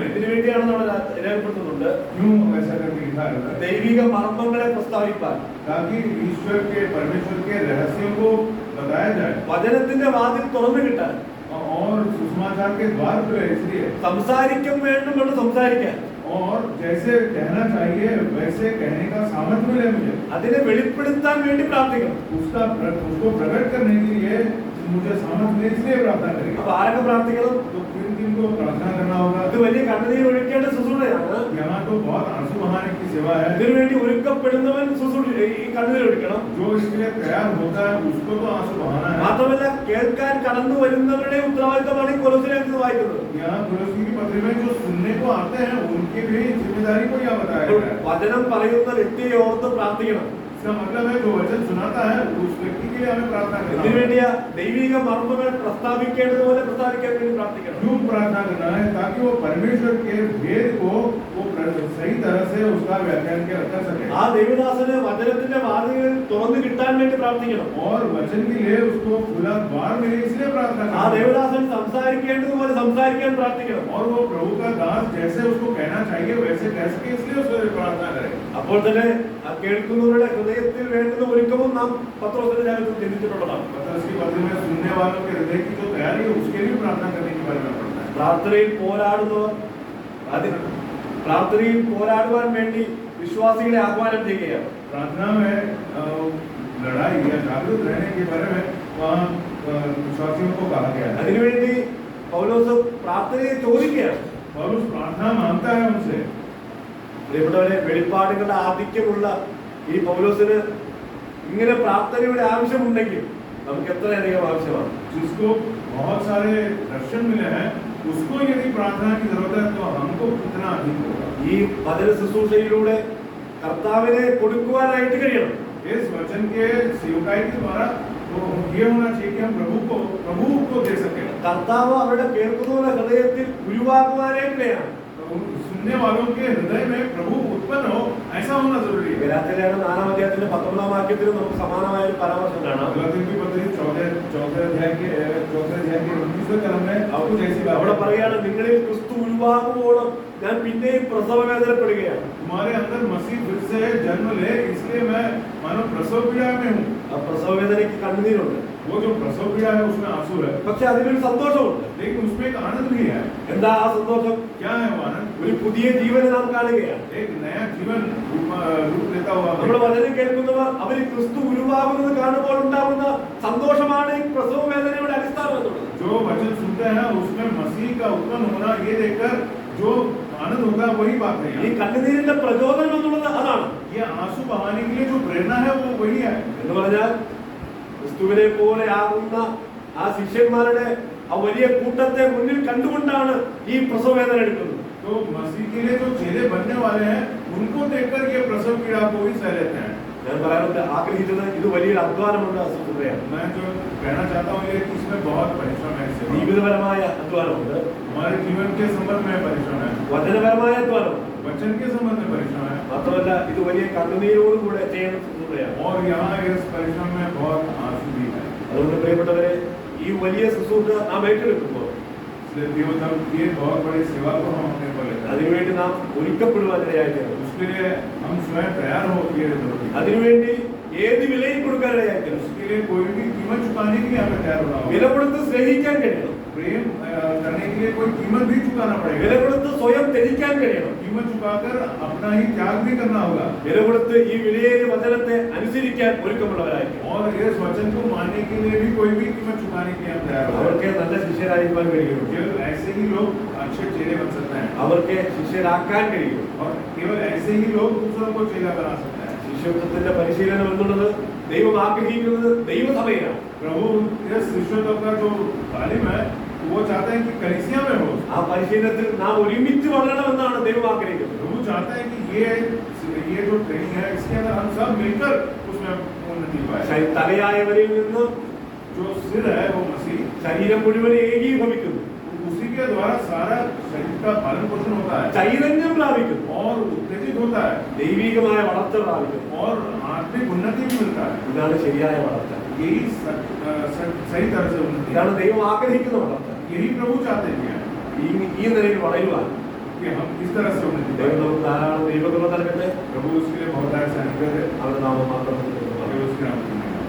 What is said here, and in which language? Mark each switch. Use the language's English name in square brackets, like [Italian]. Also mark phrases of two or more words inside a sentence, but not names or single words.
[Malayalam] ഇതിനു വേണ്ടിയാണ് നമ്മൾ രേഖപ്പെടുത്തുന്നുണ്ട്, [Hindi] क्यों ऐसा करके लिखा है? [Malayalam] ദൈവിക മർമ്മങ്ങളെ പ്രസ്താവിപ്പാൻ, [Hindi] ताकि ईश्वर के परमेश्वर के रहस्यों को बताया जाए [Malayalam] വചനത്തിന്റെ വാതിൽ തുറന്നു കിട്ടാൻ, [Hindi] और सुसमाचार के द्वार खुले, इसलिए [Malayalam] സംസാരിക്കാൻ വേണ്ടുമെന്ന് സംസാരിക്കാൻ, [Hindi] और जैसे कहना चाहिए वैसे कहने का सामर्थ्य मिले मुझे, [Malayalam] അതിനെ വെളിപ്പെടുത്താൻ വേണ്ടി പ്രാർത്ഥിക്കണം. [Hindi] उसको प्रकट करने के लिए मुझे सामर्थ्य मिले, इसलिए प्रार्थना करेंगे। [Malayalam] അപ്പൊ ആരൊക്കെ പ്രാർത്ഥിക്കണം? [Hindi] तो किन को प्रार्थना करना होगा? [Malayalam] ഇത് വലിയ കണ്ണുനീർ ഒഴിക്കേണ്ട ശുശ്രൂഷയാണ്. [Hindi] यहाँ तो बहुत आंसू बहाने की सेवा है। [Malayalam] ഇതിനുവേണ്ടി ഒരുക്കപ്പെടുന്നവൻ ഈ കണ്ണുനീർ ഒഴിക്കണം. [Hindi] जो इसके लिए तैयार होता है उसको तो आंसू बहाना है। [Malayalam] മാത്രമല്ല, കേൾക്കാൻ കടന്നു വരുന്നവരുടെ ഉത്തരവാദിത്തമാണ് ഈ കൊലോസ്യ ലേഖനത്തിൽ വായിക്കുന്നത്. [Hindi] यहाँ तुलसी की पत्री में जो सुनने को आते हैं उनकी भी जिम्मेदारी को यहाँ बताया गया है। [Malayalam] വചനം പറയുന്ന വ്യക്തിയെ ഓർത്ത് പ്രാർത്ഥിക്കണം. [Hindi] इसका मतलब है जो वचन सुनाता है उस व्यक्ति के लिए हमें प्रार्थना करना [Malayalam] ഇതിനു [Hindi] है। [Malayalam] വേണ്ടിയാ ദൈവിക മർമ്മങ്ങൾ പ്രസ്താവിക്കേണ്ടതുപോലെ പ്രസ്താവിക്കാൻ വേണ്ടി പ്രാർത്ഥിക്കണം. [Hindi] क्यों प्रार्थना करना है? ताकि वो परमेश्वर के भेद को वो सही तरह से उसका व्याख्यान कर सके। [Malayalam] ആ ദൈവദാസന് വചനത്തിന്റെ വാതിലുകൾ തുറന്നു കിട്ടാൻ വേണ്ടി പ്രാർത്ഥിക്കണം. [Hindi] और वचन के लिए उसको खुला द्वार मिले, इसलिए प्रार्थना [Malayalam] ആ [Hindi] करना है। [Malayalam] ദൈവദാസൻ സംസാരിക്കേണ്ടതുപോലെ സംസാരിക്കാൻ പ്രാർത്ഥിക്കണം. [Hindi] और वो प्रभु का दास जैसे उसको कहना चाहिए वैसे कह सके, इसलिए उसको प्रार्थना करें। [Malayalam] അപ്പോൾ തന്നെ ആ കേൾക്കുന്നവരുടെ ഹൃദയത്തിൽ വേണ്ടുന്ന ഒരുക്കവും നാം പത്രോസിന്റെ ലേഖനത്തിൽ ചിന്തിച്ചിട്ടുള്ളതാണ്. [Hindi] पतरस की पत्री में सुनने वालों के हृदय की जो तैयारी है उसके लिए प्रार्थना करने के बारे में पढ़ना है। [Malayalam] പ്രാർത്ഥനയിൽ പോരാടുന്നവർ പ്രാർത്ഥനയിൽ പോരാടുവാൻ വേണ്ടി വിശ്വാസികളെ ആഹ്വാനം ചെയ്യുകയാണ്. [Hindi] प्रार्थना में लड़ाई या जागरूक रहने के बारे में वहाँ विश्वासियों को कहा गया है। [Malayalam] അതിനുവേണ്ടി പൗലോസ് പ്രാർത്ഥനയെ ചോദിക്കുകയാണ്. [Hindi] पौलुस प्रार्थना मांगता है उनसे। [Malayalam] പ്രിയപ്പെട്ടവരെ, വെളിപ്പാടുകളുടെ ആധിക്യമുള്ള ഈ പൗലോസിന് ഇങ്ങനെ പ്രാർത്ഥനയുടെ ആവശ്യമുണ്ടെങ്കിൽ നമുക്ക് എത്രയധികം ആവശ്യമാണ്. [Hindi] जिसको बहुत सारे दर्शन मिले हैं, उसको यदि प्रार्थना की जरूरत है तो हमको कितना अधिक होगा। [Malayalam] ഈ വചന ശുശ്രൂഷയിലൂടെ കർത്താവിനെ കൊടുക്കുവാനായിട്ട് കഴിയണം. [Hindi] इस वचन के सेवकाई के द्वारा तो ये होना चाहिए कि हम प्रभु को दे सके। [Malayalam] കർത്താവ് അവരുടെ കേൾക്കുന്നവരുടെ ഹൃദയത്തിൽ ഉരുവാകുവാനായിട്ട് വേണം. [Hindi] सुनने वालों के हृदय में प्रभु उत्पन्न हो, ऐसा होना जरूरी है। [Malayalam] ഗലാത്യരുടെ 4-ാം അധ്യായത്തിന്റെ 19-ാം വാക്യത്തിൽ നമുക്ക് സമാനമായ ഒരു പരാമർശം കാണാം. [Hindi] गलातियों की पत्री 4 अध्याय के 29वें कलम में आपको जैसी बात [Malayalam] അവിടെ പറയാണ്, നിങ്ങളിൽ ക്രിസ്തു ഉരുവാകുവോളം ഞാൻ പിന്നെയും പ്രസവ വേദനപ്പെടുകയാണ്. [Hindi] तुम्हारे अंदर मसीह फिर से जन्म ले, इसलिए मैं मानो प्रसव पीड़ा में हूँ। [Malayalam] ആ പ്രസവ വേദനയ്ക്ക് കണ്ണുനീരുണ്ട്. [Hindi] वो जो प्रसव पीड़ा है उसमें आंसू है, [Malayalam] പക്ഷെ അതിനൊരു സന്തോഷമുണ്ട്. [Hindi] लेकिन उसमें एक आनंद भी है। [Malayalam] എന്താ ആ സന്തോഷം? [Hindi] क्या है वो आनंद? [Malayalam] ഒരു പുതിയ ജീവനെ നാം കാണുകയാണ്. [Hindi] एक नया जीवन रूप लेता हुआ [Malayalam] നമ്മുടെ വചനം കേൾക്കുന്നവർ അവർ ക്രിസ്തു ഉരുവാകുന്നത് കാണുമ്പോൾ ഉണ്ടാകുന്ന സന്തോഷമാണ് ഈ പ്രസവ വേദനയുടെ അടിസ്ഥാനം എന്നുള്ളത്. [Hindi] जो वचन सुनते हैं उसमें मसीह का उत्पन्न होना, ये देखकर जो आनंद होता है वही बात है। [Malayalam] ഈ കണ്ണുനീരിന്റെ പ്രചോദനം എന്നുള്ളത് അതാണ്. [Hindi] ये आंसू बहाने के लिए जो प्रेरणा है वो वही है। [Malayalam] എന്ന് പറഞ്ഞാൽ ക്രിസ്തുവിനെ പോലെ ആകുന്ന ആ ശിഷ്യന്മാരുടെ ആ വലിയ കൂട്ടത്തെ മുന്നിൽ കണ്ടുകൊണ്ടാണ് ഈ പ്രസവ വേദന എടുക്കുന്നത്. [Hindi] तो मसीह के लिए जो चेले बनने वाले हैं उनको देखकर ये प्रसव पीड़ा को भी सह लेते हैं। [Malayalam] ഞാൻ പറയാറുണ്ട്, ആഗ്രഹിച്ചത് ഇത് വലിയൊരു അധ്വാനമുണ്ട്, അസുഖതയാണ്. [Hindi] मैं जो कहना चाहता हूँ ये कि इसमें बहुत परिश्रम है। इससे [Malayalam] ജീവിതപരമായ അധ്വാനമുണ്ട്, [Hindi] हमारे जीवन के संबंध में परिश्रम है, [Malayalam] വചനപരമായ അധ്വാനമുണ്ട്. [Hindi] वचन के संबंध में परिश्रम है, [Malayalam] മാത്രമല്ല ഇത് വലിയ കണ്ണുനീരോടുകൂടെ ചെയ്യുന്ന ശുശ്രൂഷയാണ്. [Hindi] और यहाँ इस परिश्रम में बहुत आंसू भी है। [Malayalam] അതുകൊണ്ട് പ്രിയപ്പെട്ടവരെ, ഈ വലിയ ശുശ്രൂഷ നാം ഏറ്റെടുക്കുമ്പോൾ [Hindi] ये बहुत बड़ी सेवा को हम अपने पर लेते हैं। [Malayalam] അതിനുവേണ്ടി നാം ഒരുക്കപ്പെടുവാനിടയായിത്തീരണം. [Hindi] उसके लिए हम स्वयं तैयार हो, ये जरूरी है। [Malayalam] അതിനുവേണ്ടി ഏത് വിലയും കൊടുക്കാനിടയായിത്തീരണം. [Hindi] उसके लिए कोई भी कीमत चुकाने के लिए हमें तैयार होना [Malayalam] വില [Hindi] होगा। [Malayalam] കൊടുത്ത് സ്നേഹിക്കാൻ കഴിയണം. [Hindi] प्रेम करने के लिए कोई कीमत भी चुकाना [Malayalam] വില [Hindi] पड़ेगा। [Malayalam] കൊടുത്ത് സ്വയം ത്യജിക്കാൻ കഴിയണം. [Hindi] कीमत चुकाकर अपना ही त्याग भी करना होगा, [Malayalam] വില കൊടുത്ത് ഈ വിലയേറിയ വചനത്തെ അനുസരിക്കാൻ ഒരുക്കമുള്ളവരായിരിക്കും. [Hindi] और इस वचन को मानने के लिए भी कोई भी कीमत चुकाने के लिए हम तैयार होगा। [Malayalam] അവർക്ക് നല്ല ശിഷ്യരായിരിക്കാൻ കഴിയും. [Hindi] केवल ऐसे ही लोग अच्छे चेले बन सकते हैं, [Malayalam] അവർക്ക് ശിഷ്യരാക്കാൻ കഴിയും. [Hindi] और केवल ऐसे ही लोग दूसरों को चेला बना सकते हैं। [Malayalam] ശിഷ്യത്വത്തിന്റെ പരിശീലനം എന്നുള്ളത് ദൈവം ആഗ്രഹിക്കുന്നത് ദൈവസഭയിലാണ്. [Hindi] प्रभु इस शिष्यत्व का जो तालीम है वो चाहते हैं कि कलीसिया में हो। [Malayalam] ആ പരിശീലനത്തിൽ നാം ഒരുമിച്ച് വളരണമെന്നാണ് ദൈവം ആഗ്രഹിക്കുന്നത്. [Hindi] प्रभु चाहते हैं कि ये जो ट्रेनिंग है इसके अंदर हम सब मिलकर उसमें उन्नति पाए। [Malayalam] തലയായവരിൽ നിന്ന് [Hindi] जो सिर है वो मसीह, [Malayalam] ശരീരം മുഴുവൻ ഏകീഭവിക്കുന്നു, [Hindi] उसी के द्वारा सारा शरीर का पालन पोषण होता है [Malayalam] ചൈതന്യം പ്രാപിക്കുന്നു, [Hindi] और उत्तेजित होता है, [Malayalam] ദൈവികമായ വളർച്ച പ്രാപിക്കുന്നു. [Hindi] और आत्मिक उन्नति भी मिलता है। [Malayalam] ഇതാണ് ശരിയായ വളർച്ച. [Hindi] यही सही तरह से उन्नति है। [Malayalam] ഇതാണ് ദൈവം ആഗ്രഹിക്കുന്ന വളർച്ച. [Hindi] यही प्रभु चाहते हैं [Malayalam] ഈ നിലയിൽ വളരുവാൻ [Hindi] कि हम इस तरह से उन्नति [Malayalam] ദൈവം [Hindi] करें। [Malayalam] നമുക്ക് ധാരാളം ദൈവകൃപ നൽകട്ടെ. [Hindi] प्रभु उसके लिए बहुत सारे अनुग्रह है, [Malayalam] അവരുടെ നാമം മാത്രം [Hindi] और उसके नाम